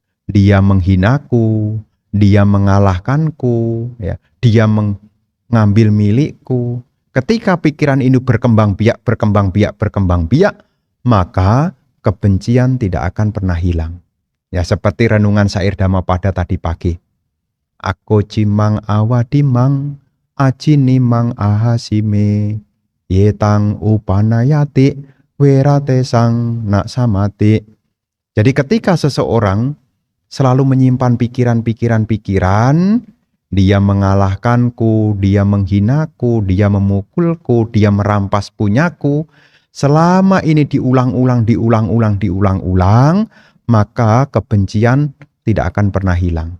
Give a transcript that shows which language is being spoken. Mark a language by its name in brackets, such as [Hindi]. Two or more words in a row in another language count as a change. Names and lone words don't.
[Indonesian] Dia menghinaku, dia mengalahkanku, ya. Dia mengambil milikku. Ketika pikiran ini berkembang biak, maka kebencian tidak akan pernah hilang. Ya, seperti renungan syair Dhammapada tadi pagi. [Pali] Ako cimang awadimang, acinimang ahasime, yetang upanayati, weratesang nak samati. [Indonesian] Jadi ketika seseorang selalu menyimpan pikiran-pikiran, dia mengalahkanku, dia menghinaku, dia memukulku, dia merampas punyaku. Selama ini diulang-ulang, maka kebencian tidak akan pernah hilang.